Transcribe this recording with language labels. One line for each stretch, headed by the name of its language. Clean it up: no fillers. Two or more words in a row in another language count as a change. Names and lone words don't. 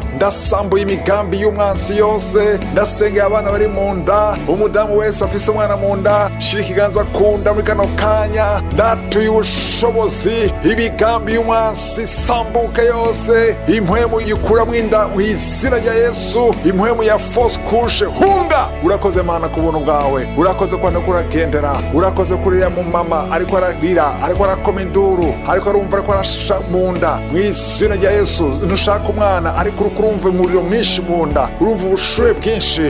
Rundi: Ndasambuye imigambi y'umwansi yose. Ndasengeye abana bari mu nda, umudamu wese afise umwana mu nda, shira ikiganza ku nda muri kano kanya. Ndatuye ubushobozi, imigambi y'umwansi sambuke yose. Impwemu yikuramwo inda mu izina rya Yesu, impwemu ya
French: fausse couche
Rundi: hunga. Urakoze mana ku buntu bwawe, urakoze kwa no kuragendera, urakoze kuri ya mumama ariko ararira, ariko arakoma induru, ariko arumva, ariko arasha mu nda mu izina rya Yesu. Ntushaka umwana ariko urumva umuriro mwinshi mu nda, urumva ubushuhe bwinshi.